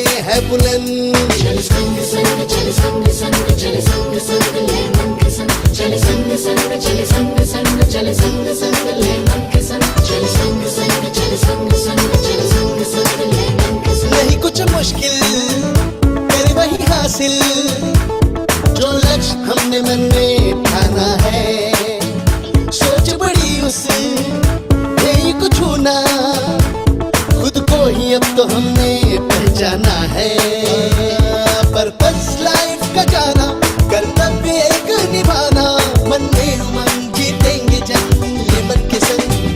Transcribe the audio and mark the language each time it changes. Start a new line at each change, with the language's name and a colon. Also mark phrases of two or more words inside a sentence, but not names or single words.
Hindi: है बुलंद। चल संग संग चल संग संग चल संग संग ले मन के संग, चल संग संग चल संग संग चल संग संग ले मन के संग, चल संग संग चल संग संग चल संग संग ले मन के संग। नहीं कुछ मुश्किल कर वही हासिल, जो लक्ष्य हमने मन में ठाना है, सोच बड़ी उसे यही कुछ होना, खुद को ही अब तो हमने पहचाना है।
English: purpose life
Hindi: का जाना, कर्तव्य एक निभाना, मन में उमंग जीतेंगे जंग ये मन के संग।